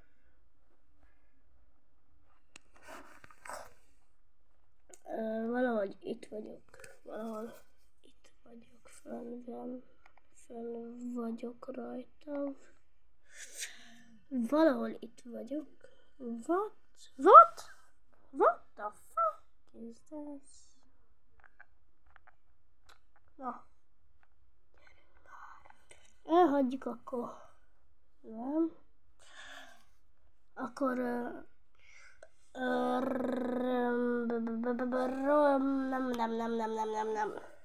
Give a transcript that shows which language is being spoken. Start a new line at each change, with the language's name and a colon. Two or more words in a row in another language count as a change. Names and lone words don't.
Hungarian: Valahogy itt vagyok. Fönn vagyok rajta. Valahol itt vagyok.
English: What? What the fuck is this?
Hungarian: Na. Elhagyjuk akkor. Nem. Akkor nem.